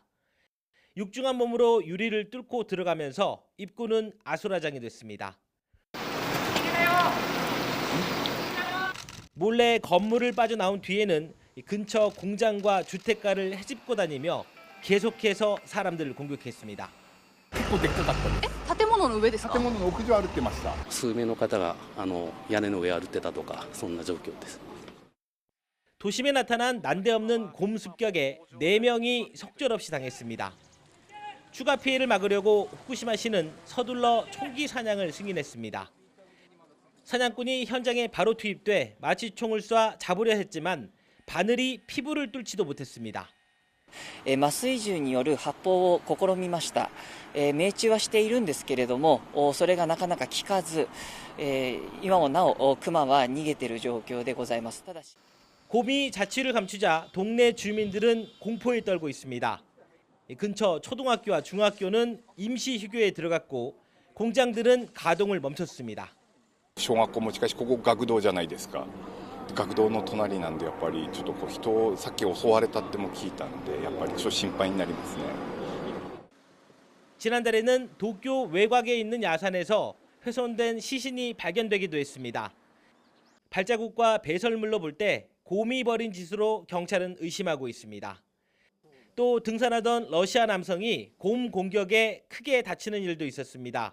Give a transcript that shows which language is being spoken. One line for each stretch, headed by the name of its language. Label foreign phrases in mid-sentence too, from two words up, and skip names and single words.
Korean: 육중한 몸으로 유리를 뚫고 들어가면서 입구는 아수라장이 됐습니다. 몰래 건물을 빠져나온 뒤에는 근처 공장과 주택가를 헤집고 다니며 계속해서 사람들을 공격했습니다.
Japanese: 建物の上ですか？建物の屋上歩ってました。数名の方が屋根の上歩ってたとかそんな状況です。
Korean: 도심에 나타난 난데없는 곰 습격에 4명이 속절없이 당했습니다. 추가 피해를 막으려고 후쿠시마시는 서둘러 총기 사냥을 승인했습니다. 사냥꾼이 현장에 바로 투입돼 마취총을 쏴 잡으려 했지만 바늘이 피부를 뚫지도 못했습니다.
Japanese: 麻酔銃による発砲を試みました。命中はしているんですけれども、それがなかなか効かず、今もなおクマは逃げている状況でございます。ただし
Korean: 곰이 자취를 감추자 동네 주민들은 공포에 떨고 있습니다. 근처 초등학교와 중학교는 임시 휴교에 들어갔고 공장들은 가동을 멈췄습니다.
Japanese: 小学校もしかしここ学童じゃないですか。学童の隣なんでやっぱりちょっと人をさっき襲われたっても聞いたんでやっぱりちょっと心配になりますね.
Korean: 지난달에는 도쿄 외곽에 있는 야산에서 훼손된 시신이 발견되기도 했습니다. 발자국과 배설물로 볼 때 곰이 벌인 짓으로 경찰은 의심하고 있습니다. 또 등산하던 러시아 남성이 곰 공격에 크게 다치는 일도 있었습니다.